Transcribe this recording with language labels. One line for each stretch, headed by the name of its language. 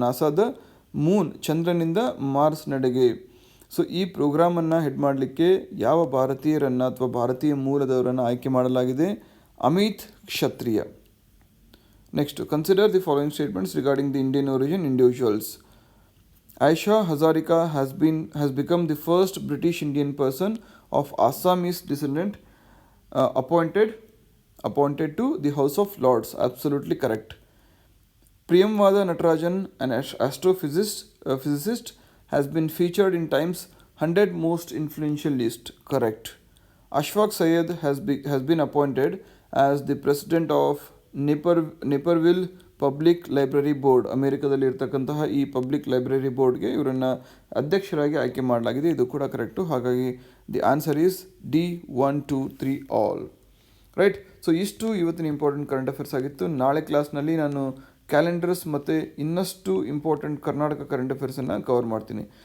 Kannada: ನಾಸಾದ Moon, ಚಂದ್ರನಿಂದ Mars ನಡೆಗೆ. So ಈ ಪ್ರೋಗ್ರಾಮನ್ನು head ಮಾಡಲಿಕ್ಕೆ ಯಾವ ಭಾರತೀಯರನ್ನು ಅಥವಾ ಭಾರತೀಯ ಮೂಲದವರನ್ನು ಆಯ್ಕೆ ಮಾಡಲಾಗಿದೆ?
English: Amit Kshatriya. Next, consider the following statements regarding the Indian origin individuals. Aisha Hazarika has become the first British Indian person of Assamese descent appointed to the House of Lords. Absolutely correct. Priyamvada Natarajan, an astrophysicist, has been featured in Times 100 most influential list. Correct. Ashfaq Syed has been appointed as the president of Naperville public library board.
Kannada: ಅಮೆರಿಕದಲ್ಲಿ ಇರ್ತಕ್ಕಂತಹ ಈ public library ಬೋರ್ಡ್ಗೆ ಇವರನ್ನು ಅಧ್ಯಕ್ಷರಾಗಿ ಆಯ್ಕೆ ಮಾಡಲಾಗಿದೆ. ಇದು ಕೂಡ correct. ಹಾಗಾಗಿ
English: the answer is
Kannada: D, 1, 2, 3 all. Right. So ಇಷ್ಟು ಇವತ್ತಿನ ಇಂಪಾರ್ಟೆಂಟ್ ಕರೆಂಟ್ ಅಫೇರ್ಸ್ ಆಗಿತ್ತು. ನಾಳೆ ಕ್ಲಾಸ್ನಲ್ಲಿ ನಾನು ಕ್ಯಾಲೆಂಡರ್ಸ್ ಮತ್ತು ಇನ್ನಷ್ಟು ಇಂಪಾರ್ಟೆಂಟ್ ಕರ್ನಾಟಕ ಕರೆಂಟ್ ಅಫೇರ್ಸನ್ನು ಕವರ್ ಮಾಡ್ತೀನಿ.